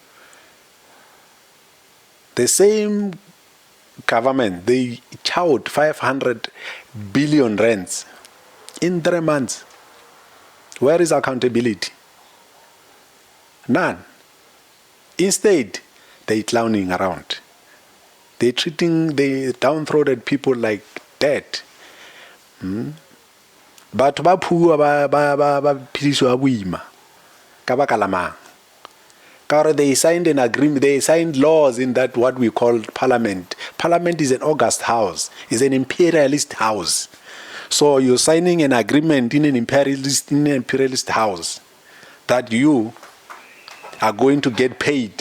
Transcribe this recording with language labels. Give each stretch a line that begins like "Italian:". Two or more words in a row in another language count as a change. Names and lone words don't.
English: The same government, they chowed 500 billion rands in 3 months. Where is accountability? None. Instead, they're clowning around. They're treating the downtrodden people like dead.
Southern Sotho: But ba phua ba phidiswa boima ka baka la mang.
English: They signed an agreement, they signed laws in that what we call parliament. Parliament is an august house, is an imperialist house. So you're signing an agreement in an imperialist house that you are going to get paid.